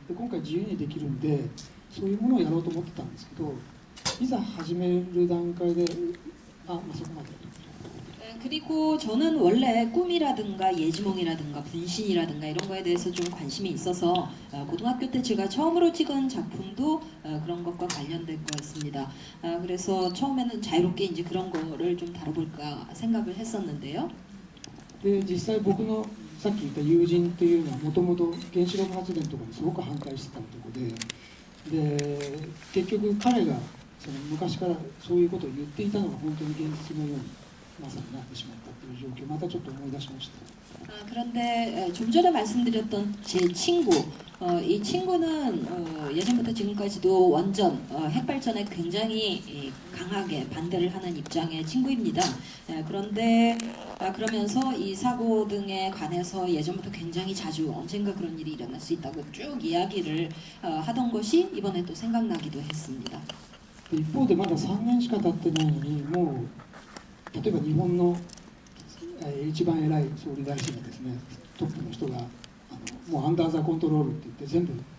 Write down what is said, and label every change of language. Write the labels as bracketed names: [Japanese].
[Japanese] で今回自由にできるんでそういうものをやろうと思ってたんですけど、いざ始める段階でそこまで。 [Korean] 그리고 저는 원래 꿈이라든가 예지몽이라든가 분신이라든가 이런 거에 대해서 좀 관심이 있어서 고등학교 때 제가 처음으로 찍은 작품도 그런 것과 관련된 거였습니다. 그래서 처음에는 자유롭게 이제 그런 거를 좀 다뤄볼까 생각을 했었는데요. [Japanese] で実際僕のさっき言った友人というのはもともと原子力発電とかにすごく反対してた男で、結局彼がその昔からそういうことを言っていたのが本当に現実のようにまさになってしまったという状況をまたちょっと思い出しました。 [Korean] 그런데 좀 전에 말씀드렸던 제 친구, 이 친구는 예전부터 지금까지도 원전, 핵발전에 굉장히 강하게 반대를 하는 입장의 친구입니다. 그런데 그러면서 이 사고 등에 관해서 예전부터 굉장히 자주 언젠가 그런 일이 일어날 수 있다고 쭉 이야기를 하던 것이 이번에 또 생각나기도 했습니다. [Japanese] 一方でまだ3年しか経ってないのにもう例えば日本の一番偉い総理大臣がですねトップの人がもう [English] アンダーザコントロール [Japanese] って言って全部、